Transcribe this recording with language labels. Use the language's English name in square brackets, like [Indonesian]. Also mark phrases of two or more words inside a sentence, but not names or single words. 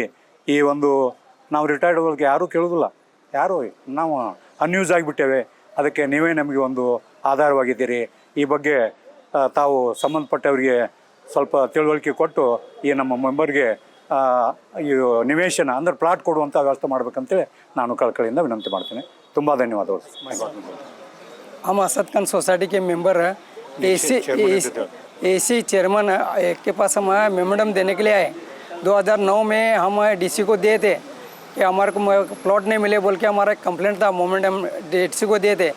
[Kannada] ಈ ನಾವು ರಿಟೈರ್ಡ್ ಒಳಗೆ ಯಾರೂ ಕೇಳೋದಿಲ್ಲ, ನಾವು ಅನ್ಯೂಸ್ ಆಗಿಬಿಟ್ಟೇವೆ, ಅದಕ್ಕೆ ನೀವೇ ನಮಗೆ ಒಂದು ಆಧಾರವಾಗಿದ್ದೀರಿ. ಈ ಬಗ್ಗೆ ತಾವು ಸಂಬಂಧಪಟ್ಟವರಿಗೆ ಸ್ವಲ್ಪ ತಿಳುವಳಿಕೆ ಕೊಟ್ಟು ಈ ನಮ್ಮ ಮೆಂಬರ್ಗೆ ಈ ನಿವೇಶನ ಅಂದ್ರೆ ಪ್ಲಾಟ್ ಕೊಡುವಂಥ ವ್ಯವಸ್ಥೆ ಮಾಡಬೇಕಂತೇಳಿ ನಾನು ಕಳಕಳಿಯಿಂದ ವಿನಂತಿ ಮಾಡ್ತೇನೆ. ತುಂಬ ಧನ್ಯವಾದಗಳು. [Hindi] हम असद खान सोसाइटी के मेंबर [English] AC chairman [Hindi] के पास हम मेमोरेंडम देने के लिए आए. 2009 में हम डीसी को दिए थे कि हमारे को प्लॉट नहीं मिले बोल के हमारा कंप्लेंट था, मोमेंडम डीसी को दिए थे.